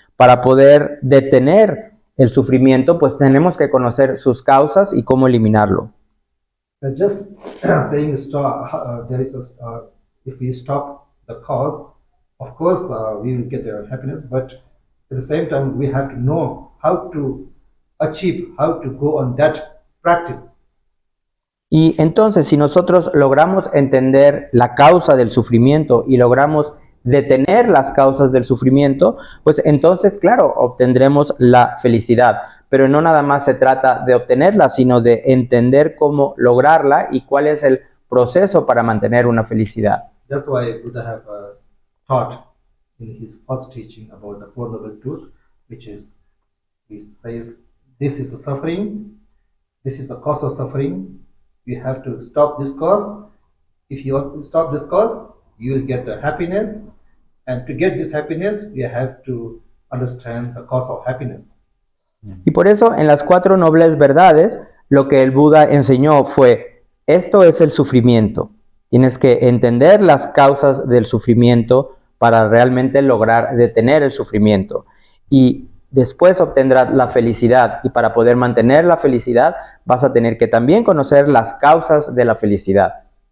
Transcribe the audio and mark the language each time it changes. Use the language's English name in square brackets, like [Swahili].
[Spanish] Para poder detener el sufrimiento, pues tenemos que conocer sus causas y cómo eliminarlo. [English] Just saying stop, if we stop the cause, of course we will get happiness, but at the same time we have to know how to achieve, how to go on that practice. [Spanish] Y entonces, si nosotros logramos entender la causa del sufrimiento y logramos detener las causas del sufrimiento, pues entonces, claro, obtendremos la felicidad. Pero no nada más se trata de obtenerla, sino de entender cómo lograrla y cuál es el proceso para mantener una felicidad. [English] That's why Buddha have taught in his first teaching about the Four Noble Truths, which is, he says, this is the suffering, this is the cause of suffering. You have to stop this cause. If you stop this cause, you will get the happiness. And to get this happiness, you have to understand the cause of happiness. [Spanish] Y por eso en las 4 nobles verdades, lo que el Buda enseñó fue, esto es el sufrimiento. Tienes que entender las causas del sufrimiento para realmente lograr detener el sufrimiento. Y después obtendrás la felicidad. Y para poder mantener la felicidad, vas a tener que también conocer las causas de la felicidad.